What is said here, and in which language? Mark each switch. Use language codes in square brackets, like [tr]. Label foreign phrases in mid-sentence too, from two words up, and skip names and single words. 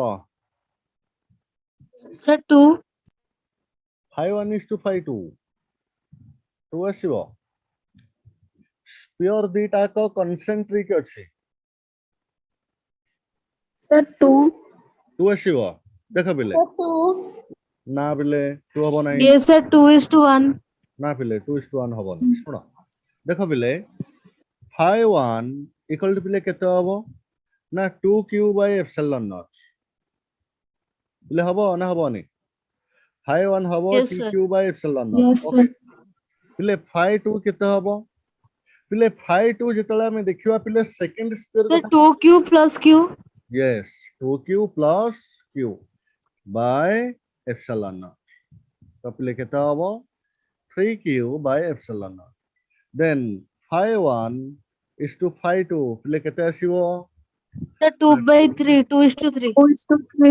[en] Sir, 2. phi 1 is to phi 2 [or] 2 ଆସିବ ସ୍ପିୟର ଦିଟା କୁ କନସେଣ୍ଟ୍ରିକ ଅଛି [en] Sir, 2. [or] 2 ଆସିବ ଦେଖ ପିଲେ [en] Sir, 2. [or] ନା ପିଲେ 2 ହବ ନାହିଁ [en] Yes, sir. 2:1. [or] ନା ପିଲେ 2:1 ହବ ନାହିଁ ଶୁଣ ଦେଖ ପିଲେ phi 1 [en] equal to [or] ପିଲେ କେତେ ହବ ନା [en] 2q by epsilon naught [or] ପିଲେ ହବ ନା ହବ ନାହିଁ phi 1 हबो [en] Yes, sir. tq by epsilon naught Yes, ओके sir. [or] पिले phi 2 କେତେ ହବ ପିଲେ phi 2 ଯେତେଲେ ମୁଁ ଦେଖିବା ପିଲେ [en] second square Sir, [or] कथा [en] 2q plus q. यस 2q plus q by epsilon naught [or] ତ ପିଲେ କେତେ ହବ [en] 3q by epsilon naught then phi 1 is to phi 2 [or] ପିଲେ କେତେ ଆସିବ [en] Sir, 2/3. 2:3. 2:3.